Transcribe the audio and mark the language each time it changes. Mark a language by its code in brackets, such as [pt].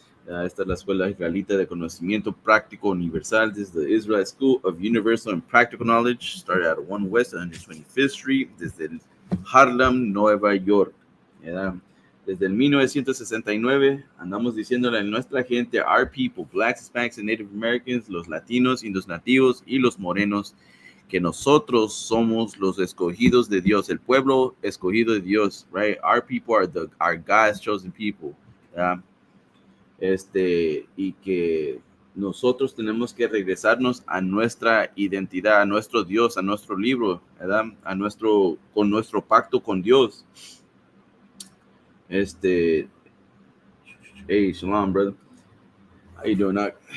[es] Esta es la Escuela Israelita de Conocimiento Práctico Universal. [en] This is the Israel School of Universal and Practical Knowledge. Started at 1 West 125th Street, desde Harlem, Nueva York. [es] Desde el 1969 andamos diciéndole a nuestra gente, [en] our people, blacks, Hispanics, and Native Americans, [es] los latinos, indios nativos y los morenos, que nosotros somos los escogidos de Dios, el pueblo escogido de Dios, right? [en] Our people are our God's chosen people. [es] Y que nosotros tenemos que regresarnos a nuestra identidad, a nuestro Dios, a nuestro libro, ¿verdad? Con nuestro pacto con Dios. [en] Hey, shalom, brother. How you doing, Doc?